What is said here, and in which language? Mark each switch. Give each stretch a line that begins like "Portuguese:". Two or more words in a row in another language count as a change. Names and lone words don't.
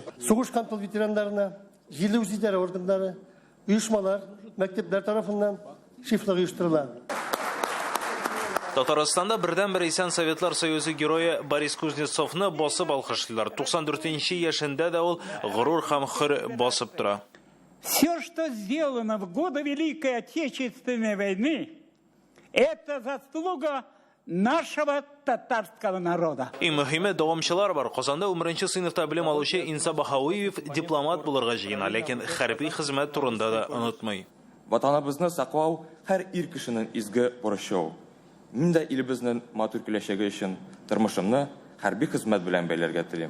Tatar: Сугыш һәм тыл ветераннарына җирле үзидарә органнары, оешмалар, мәктәпләр тарафыннан шифрлык оештырыла. Татарстанда бердән-бер исән Советлар Союзы герое Борис Кузнецовны басып алкышлыйлар. 94 яшендә дә ул горур һәм хөр басып тора.
Russian: Все, что сделано в годы Великой Отечественной войны, это заслуга нашего татарского народа.
Tatar: Иң мөһиме дәвамчылар бар. Казанда 11нче сыйныфта белем алучы Инса Бахауиев дипломат булырга җыена, ләкин хәрби хезмәт турында да онытмый. Ватаныбызны саклау һәр ир кешенең изге бурычы. Мин дә илебезнең матур киләчәге өчен тормышымны хәрби хезмәт белән бәйләргә телим.